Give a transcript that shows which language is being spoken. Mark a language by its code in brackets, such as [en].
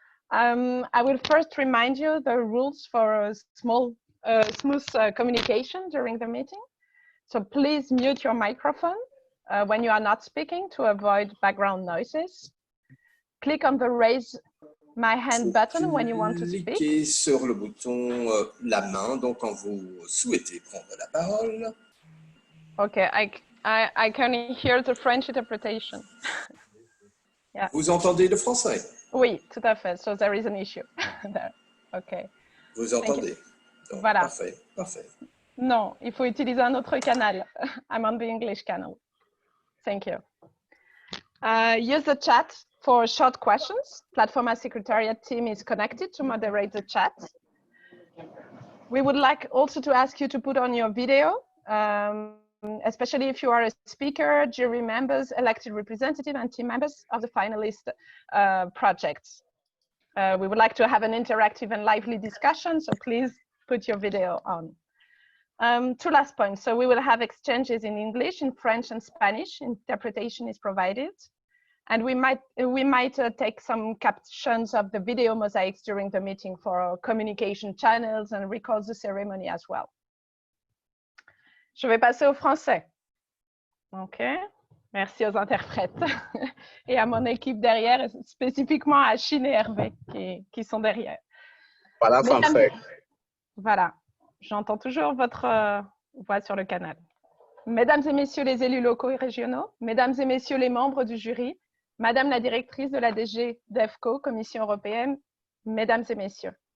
[en] I will first remind you the rules for a smooth communication during the meeting. So please mute your microphone when you are not speaking to avoid background noises. Click on the raise my hand button when you want to speak. [fr] Cliquez sur le bouton la main, donc quand vous souhaitez prendre la parole. [en] Okay, I can hear the French interpretation. Yeah. [fr] Vous entendez le français? Oui, tout à fait. [en] So there is an issue there. Okay. [fr] Vous entendez? Donc, voilà. Parfait, parfait. Non, il faut utiliser un autre canal. [en] I'm on the English channel. Thank you. Use the chat for short questions. PLATFORMA Secretariat team is connected to moderate the chat. We would like also to ask you to put on your video, especially if you are a speaker, jury members, elected representative, and team members of the finalist projects. We would like to have an interactive and lively discussion, so please put your video on. Two last points. So we will have exchanges in English, in French, and Spanish. Interpretation is provided. And we might take some captions of the video mosaics during the meeting for our communication channels and record the ceremony as well. [fr] Je vais passer au français. OK. Merci aux interprètes et à mon équipe derrière, spécifiquement à Chine et Hervé qui sont derrière. Voilà, français. Voilà. J'entends toujours votre voix sur le canal. Mesdames et messieurs les élus locaux et régionaux, mesdames et messieurs les membres du jury, madame la directrice de la DG DEFCO, Commission européenne, mesdames et messieurs.